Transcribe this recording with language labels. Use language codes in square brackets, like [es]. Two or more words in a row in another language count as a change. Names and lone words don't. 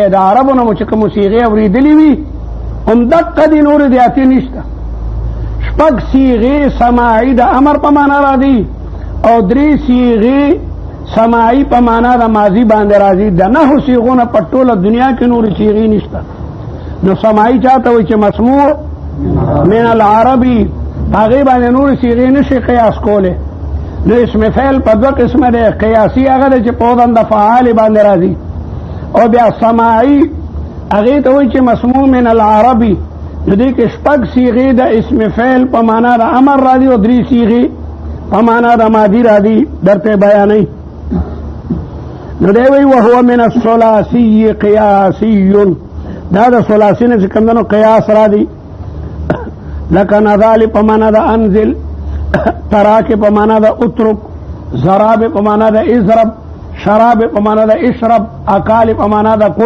[ps] د عربو نه مو چې کومې صیغې اورېدلې وي همدقه دي، نورې زیاتې نشته. شپږ صیغې سماعي د امر په معنا راځي او 3 صیغې سماعي په معنا د ماضي باندې راځي. د 9 صیغونه په ټوله دنیا کې نورې صیغې نشته. نو سماعي چاته وایي چې [ar] مسموع من العربي، [ps] هغې باندې نورې صیغې نشي قیاس کولی. نو اسم فعل په 2 قسمه دی، قیاسي هغه دی چې په وزن د فعال باندې راځي، او بیا سماعي هغې ته وایي چې [ar] مسموع من العربي. [ps] نو دې کې 6 صیغې د اسم فعل په معنا د امر راځي او 3 صیغې په معنا د ماضي راځي. درته بیانوي. نو دی وایي [ar] وهو من الثلاثي قیاسي، [ps] دا د ثلاثي نه چې کوم دی نو قیاس راځي. لکه نزال په معنا د انزل، تراک په معنا د اترک، ضراب په معنا د اضرب، شراب په معنا د اشرب، اکال په معنا د کل.